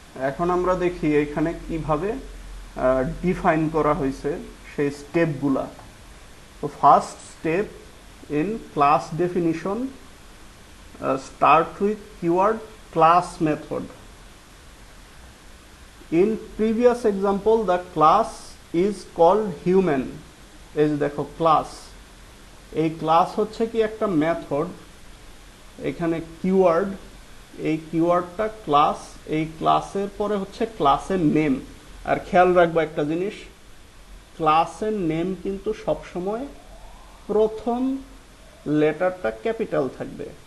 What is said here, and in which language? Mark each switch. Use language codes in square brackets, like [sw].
[bn] এখন আমরা দেখি এখানে কিভাবে ডিফাইন করা হয়েছে সেই স্টেপগুলা। [en] তো first step in class definition start with keyword class method. In previous example, the class is called human. [bn] এই যে দেখো ক্লাস, এই ক্লাস হচ্ছে কি একটা মেথড। এখানে কিওয়ার্ড, এই কিওয়ার্ডটা ক্লাস, এই ক্লাসের পরে হচ্ছে ক্লাসের নেম। আর খেয়াল রাখবো একটা জিনিস, ক্লাসের নেম কিন্তু সবসময় প্রথম লেটারটা ক্যাপিটাল থাকবে।